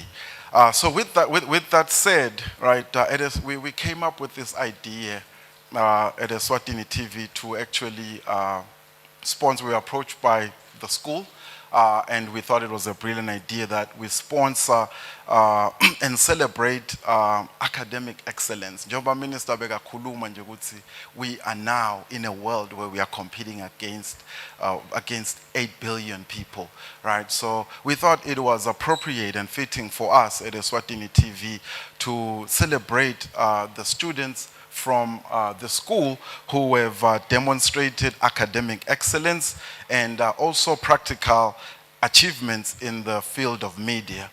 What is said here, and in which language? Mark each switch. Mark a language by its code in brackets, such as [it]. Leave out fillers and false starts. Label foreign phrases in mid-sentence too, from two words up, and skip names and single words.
[en] So with that said, right, we came up with this idea at Eswatini TV to actually sponsor. We were approached by the school, and we thought it was a brilliant idea that we sponsor and celebrate academic excellence. [zu] Njengoba Minister bekakhuluma nje ukuthi [en] we are now in a world where we are competing against 8 billion people, right? So we thought it was appropriate and fitting for us at Eswatini TV to celebrate the students from the school who have demonstrated academic excellence and also practical achievements in the field of media.